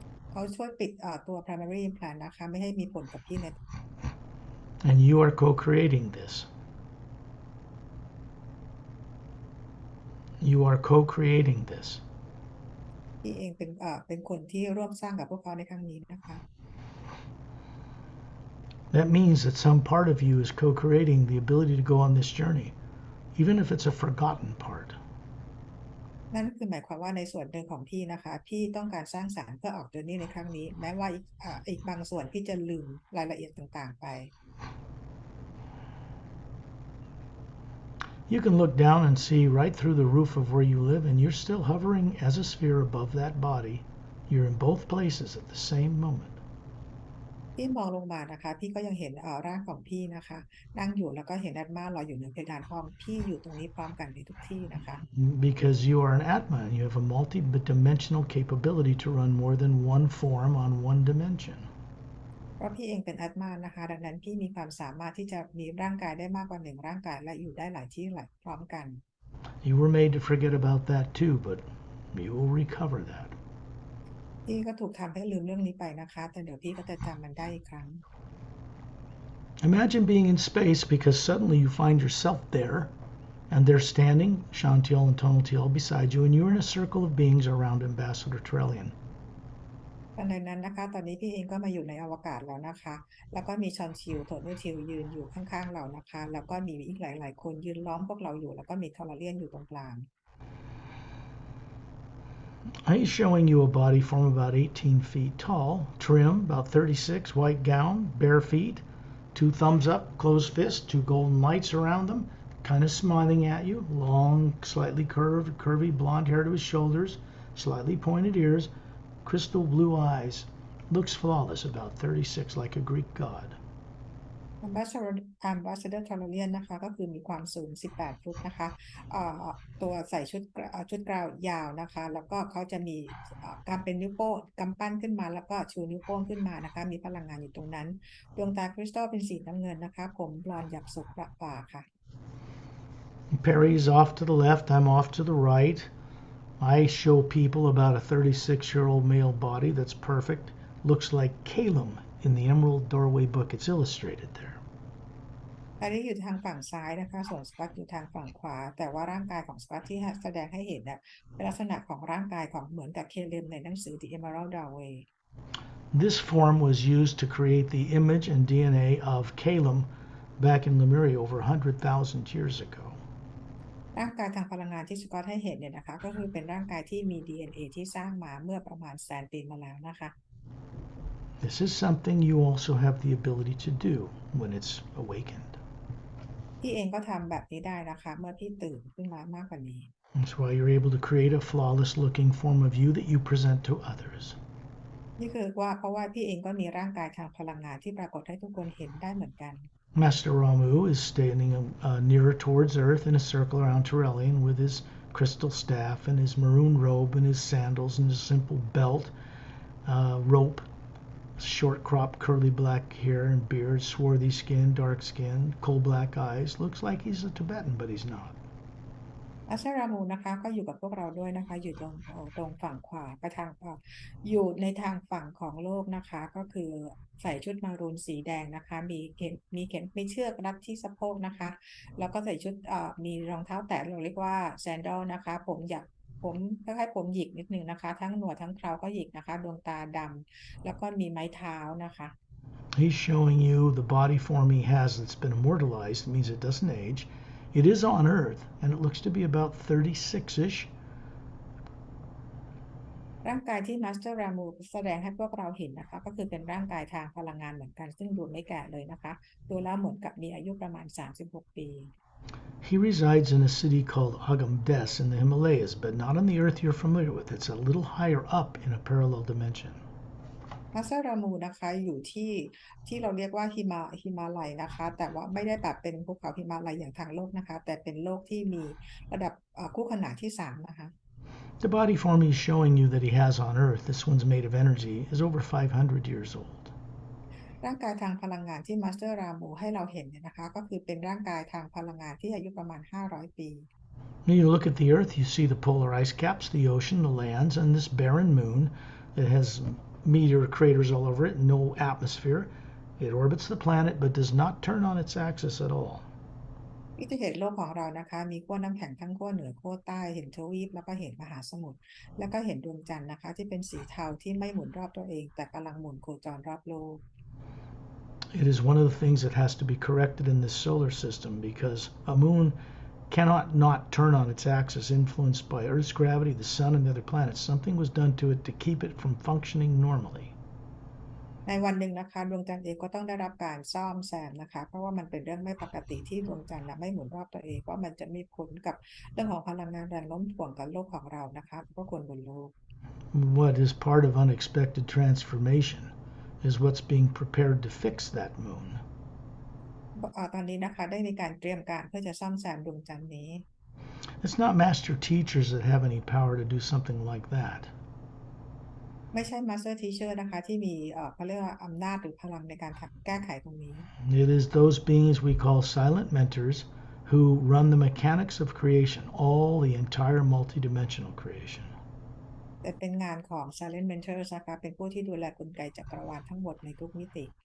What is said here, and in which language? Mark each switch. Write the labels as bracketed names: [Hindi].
[Thai] เขาช่วยปิดตัว primary implant นะคะไม่ให้มีผลกับพี่ใน [English] And you are co-creating this. You are co-creating this. [Thai] พี่เองเป็นคนที่ร่วมสร้างกับพวกเขาในครั้งนี้นะคะ [English] That means that some part of you is co-creating the ability to go on this journey, even if it's a forgotten part. [Thai] นั่นคือหมายความว่าในส่วนหนึ่งของพี่นะคะพี่ต้องการสร้างสรรค์เพื่อออกเจอร์นี่ในครั้งนี้แม้ว่าอีกบางส่วนพี่จะลืมรายละเอียดต่างๆไป [English] You can look down and see right through the roof of where you live, and you're still hovering as a sphere above that body. You're in both places at the same moment. [Thai] พี่มองลงมานะคะพี่ก็ยังเห็นร่างของพี่นะคะนั่งอยู่แล้วก็เห็นแอดมาลอยอยู่เหนือเพดานห้องพี่อยู่ตรงนี้พร้อมกันในทุกที่นะคะ [English] Because you are an Atma and you have a multi-dimensional capability to run more than one form on one dimension. [Thai] เพราะพี่เองเป็นแอดมานะคะดังนั้นพี่มีความสามารถที่จะมีร่างกายได้มากกว่า1ร่างกายและอยู่ได้หลายที่หลายพร้อมกัน [English] You were made to forget about that too, but you will recover that. [Thai] พี่ก็ถูกทำให้ลืมเรื่องนี้ไปนะคะแต่เดี๋ยวพี่ก็จะจำมันได้อีกครั้ง [English] Imagine being in space because suddenly you find yourself there and they're standing, Chantil and Tonaltial, beside you, and you're in a circle of beings around Ambassador Trellian. [Thai] ตอนนั้นนะคะตอนนี้พี่เองก็มาอยู่ในอวกาศแล้วนะคะแล้วก็มีชอนชิลโทนูทิลยืนอยู่ข้างๆเรานะคะแล้วก็มีอีกหลายๆคนยืนล้อมพวกเราอยู่แล้วก็มีทอร์เลียนอยู่ตรงกลาง [English] He's showing you a body form about 18 feet tall, trim, about 36, white gown, bare feet, 2 thumbs up, closed fists, 2 golden lights around them, kind of smiling at you, long, slightly curvy blonde hair to his shoulders, slightly pointed ears, crystal blue eyes. Looks flawless, about 36, like a Greek god. [Thai] Ambassador Tolorian นะคะก็คือมีความสูง18ฟุตนะคะตัวใส่ชุดกราวยาวนะคะแล้วก็เขาจะมีการเป็นนิ้วโป้งกำปั้นขึ้นมาแล้วก็ชูนิ้วโป้งขึ้นมานะคะมีพลังงานอยู่ตรงนั้นดวงตาคริสตัลเป็นสีน้ำเงินนะคะผมบลอนด์หยักสุกประป่าค่ะ [English] Perry's off to the left, I'm off to the right. I show people about a 36-year-old male body that's perfect. Looks like Calum in the Emerald Doorway book. It's illustrated there. [Thai] อันนี้อยู่ทางฝั่งซ้ายนะคะส่วนสกอตอยู่ทางฝั่งขวาแต่ว่าร่างกายของสกอตที่แสดงให้เห็นเนี่ยเป็นลักษณะของร่างกายของเหมือนกับเคเลมในหนังสือ The Emerald Doorway. [English] This form was used to create the image and DNA of Calum back in Lemuria over 100,000 years ago. [Thai] ร่างกายทางพลังงานที่สกอตให้เห็นเนี่ยนะคะก็คือเป็นร่างกายที่มี DNA ที่สร้างมาเมื่อประมาณ100,000 ปีมาแล้วนะคะ [English] This is something you also have the ability to do when it's awakened. [Thai] พี่เองก็ทำแบบนี้ได้นะคะเมื่อพี่ตื่นขึ้นมามากกว่านี้ [English] That's why you're able to create a flawless looking form of you that you present to others. [Thai] นี่คือว่าเพราะว่าพี่เองก็มีร่างกายทางพลังงานที่ปรากฏให้ทุกคนเห็นได้เหมือนกัน [English] Master Ramu is standing nearer towards Earth in a circle around Turelian with his crystal staff and his maroon robe and his sandals and his simple belt, rope, short cropped curly black hair and beard, swarthy skin, dark skin, coal black eyes. Looks like he's a Tibetan, but he's not. [Thai] อัชรามูนะคะก็อยู่กับพวกเราด้วยนะคะอยู่ตรงฝั่งขวาไปทางอยู่ในทางฝั่งของโลกนะคะก็คือใส่ชุดมารูนสีแดงนะคะมีเชือกรัดที่สะโพกนะคะแล้วก็ใส่ชุดมีรองเท้าแตะเราเรียกว่าแซนดลนะคะผมคล้ายๆผมหยิกนิดนึงนะคะทั้งหนวดทั้งเคราก็หยิกนะคะดวงตาดำแล้วก็มีไม้เท้านะคะ [English] He's showing you the body form he has that's been immortalized. It means it doesn't age. It is on Earth, and it looks to be about 36-ish. [Thai] ร่างกายที่มาสเตอร์รามูแสดงให้พวกเราเห็นนะคะก็คือเป็นร่างกายทางพลังงานเหมือนกันซึ่งดูไม่แก่เลยนะคะดูแล้วเหมือนกับมีอายุประมาณ36 ปี [English] He resides in a city called Agamdes in the Himalayas, but not on the Earth you're familiar with. It's a little higher up in a parallel dimension. [Thai] มาสเตอร์รามูนะคะอยู่ที่เราเรียกว่าฮิมาลัยนะคะแต่ว่าไม่ได้แบบเป็นภูเขาฮิมาลัยอย่างทางโลกนะคะแต่เป็นโลกที่มีระดับคู่ขนานที่3นะคะ [English] The body form he's showing you that he has on Earth, this one's made of energy, is over 500 years old. [Thai] ร่างกายทางพลังงานที่มาสเตอร์รามูให้เราเห็นเนี่ยนะคะก็คือเป็นร่างกายทางพลังงานที่อายุประมาณ500 ปี [English] When you look at the Earth, you see the polar ice caps, the ocean, the lands, and this barren moon that has meteor craters all over it, no atmosphere. It orbits the planet but does not turn on its axis at all. [Thai] ที่จะเห็นโลกของเรานะคะมีขั้วน้ำแข็งทั้งขั้วเหนือขั้วใต้เห็นทวีปแล้วก็เห็นมหาสมุทรแล้วก็เห็นดวงจันทร์นะคะที่เป็นสีเทาที่ไม่หมุนรอบตัวเองแต่กำลังหมุนโคจรรอบโลก [English] It is one of the things that has to be corrected in this solar system because a moon cannot not turn on its axis influenced by Earth's gravity, the sun, and the other planets. Something was done to it to keep it from functioning normally. [Thai] ในวันหนึ่งนะคะดวงจันทร์เองก็ต้องได้รับการซ่อมแซมนะคะเพราะว่ามันเป็นเรื่องไม่ปกติที่ดวงจันทร์ไม่หมุนรอบตัวเองเพราะมันจะมีผลกับเรื่องของพลังงานแรงโน้มถ่วงกับโลกของเรานะคะเพราะคนบนโลก [English] What is part of unexpected transformation is what's being prepared to fix that moon. [Thai] ตอนนี้นะคะได้มีการเตรียมการเพื่อจะซ่อมแซมดวงจันทร์นี้ [English] It's not master teachers that have any power to do something like that. [Thai] ไม่ใช่ Master Teacher นะคะที่มีเขาเรียกว่าอำนาจหรือพลังในการแก้ไขตรงนี้ [English] It is those beings we call silent mentors who run the mechanics of creation, all the entire multidimensional creation. [Thai] แต่เป็นงานของ Silent Mentors นะคะเป็นผู้ที่ดูแลกลไกจักรวาลทั้งหมดในทุกมิติ